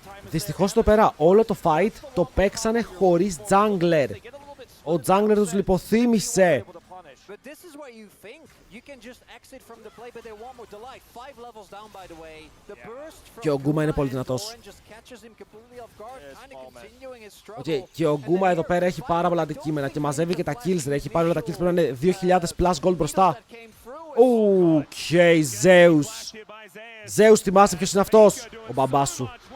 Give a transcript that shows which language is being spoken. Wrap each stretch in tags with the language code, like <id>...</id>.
<el>Δυστυχώς εδώ πέρα όλο το fight το παίξανε χωρίς jungler. Ο jungler τους λιποθύμησε.</el> <en>But this is where you think you can just exit from the play, but they want more delight. 5 levels down, by the way. The burst from</en> <el>Και ο Γκούμα είναι πολύ</el> <en>Hanwha and</en> <el>δυνατός.</el> <en>Doran just catches him completely off guard, kind of continuing his struggle.</en> <el>Okay, και ο Γκούμα εδώ πέρα έχει πάρα πολλά αντικείμενα και μαζεύει και τα kills, ρε. Έχει πάρει όλα τα kills, πρέπει να είναι 2.000 plus gold μπροστά. Οκ, Zeus. Zeus, θυμάσαι ποιος είναι αυτός? Ο μπαμπάς σου.</el>